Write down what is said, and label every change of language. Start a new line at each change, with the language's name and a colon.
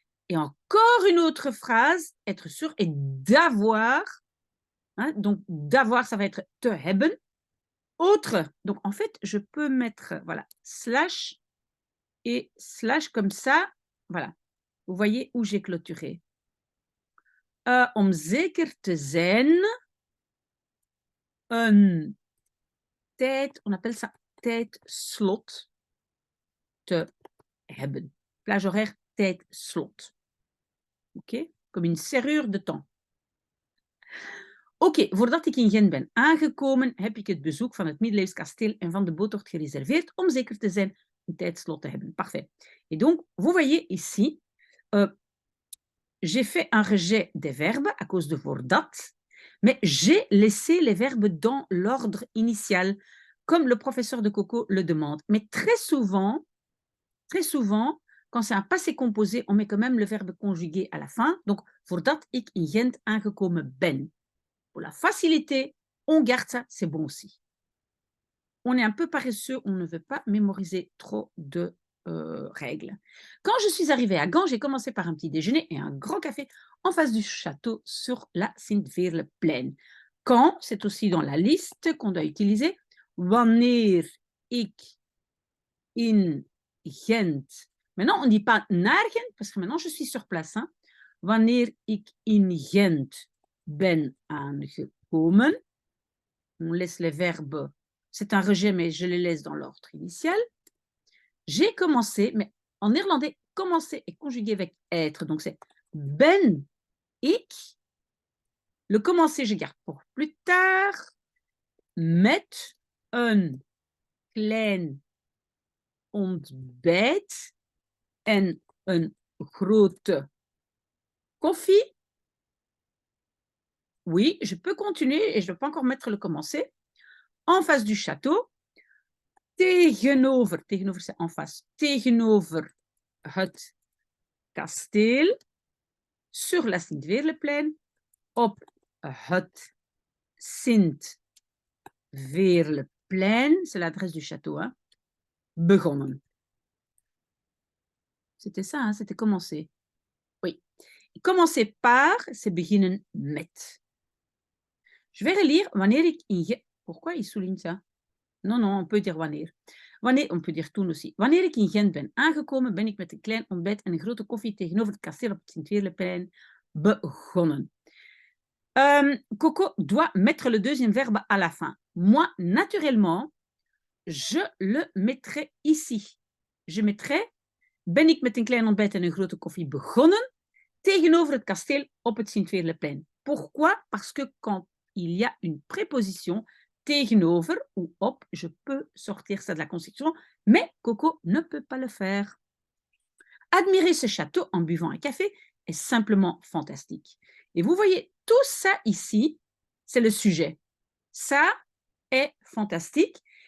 French: Et encore une autre phrase, être sûr, et d'avoir. Hein, donc, d'avoir, ça va être
Dutch: te hebben.
French: Autre, donc en fait, je peux mettre, voilà, slash et slash comme ça. Voilà, vous voyez où j'ai clôturé.
Dutch: Om zeker te zijn, een tijd,
French: on appelle ça
Dutch: tijdslot te hebben.
French: Plage horaire, tijdslot. Ok? Comme une serrure de temps.
Dutch: Oké, voordat ik in Gent ben aangekomen, heb ik het bezoek van het middeleeuws kasteel en van de boottocht gereserveerd om zeker te zijn een tijdslot te hebben.
French: Parfait. Et donc, vous voyez ici, j'ai fait un rejet des verbes à cause de voordat, mais j'ai laissé les verbes dans l'ordre initial, comme le professeur de Coco le demande. Mais très souvent, quand c'est un passé composé, on met quand même le verbe conjugué à la fin.
Dutch: Donc, voordat ik in Gent aangekomen ben.
French: Pour la facilité, on garde ça, c'est bon aussi. On est un peu paresseux, on ne veut pas mémoriser trop de règles. Quand je suis arrivée à Gand, j'ai commencé par un petit déjeuner et un grand café en face du château sur la Sint-Veerleplein. Quand, c'est aussi dans la liste qu'on doit utiliser.
Dutch: Wanneer ik in Gent.
French: Maintenant, on ne dit pas
Dutch: naar Gent,
French: parce que maintenant, je suis sur place. Hein.
Dutch: Wanneer ik in Gent ben aangekomen.
French: On laisse les verbes, c'est un rejet, mais je les laisse dans l'ordre initial. J'ai commencé, mais en néerlandais, commencer est conjugué avec être. Donc, c'est
Dutch: ben ik.
French: Le commencer, je garde pour plus tard.
Dutch: Met een klein ontbijt en een grote koffie.
French: Oui, je peux continuer et je ne vais pas encore mettre le commencer. En face du château, tegenover c'est en face,
Dutch: tegenover het kasteel,
French: sur la Sint-Veerleplein,
Dutch: op het Sint-Veerleplein,
French: c'est l'adresse du château, hein, begonnen. C'était ça, hein, c'était commencer. Oui. Commencer par, c'est
Dutch: beginnen met.
French: Je vais relire
Dutch: wanneer ik in...
French: Pourquoi il souligne ça? Non, on peut dire wanneer. On peut dire toen aussi.
Dutch: Wanneer ik in Gent ben aangekomen, ben ik met een klein ontbijt en een grote koffie tegenover het kasteel op het Sint-Veerleplein begonnen.
French: Coco doit mettre le deuxième verbe à la fin. Moi, naturellement, je le mettrai ici. Je mettrai,
Dutch: ben ik met een klein ontbijt en een grote koffie begonnen tegenover het kasteel op het Sint-Veerleplein.
French: Pourquoi? Parce que quand il y a une préposition, tegenover ou op, je peux sortir ça de la construction, mais Coco ne peut pas le faire. Admirer ce château en buvant un café est simplement fantastique. Et vous voyez, tout ça ici, c'est le sujet. Ça est fantastique.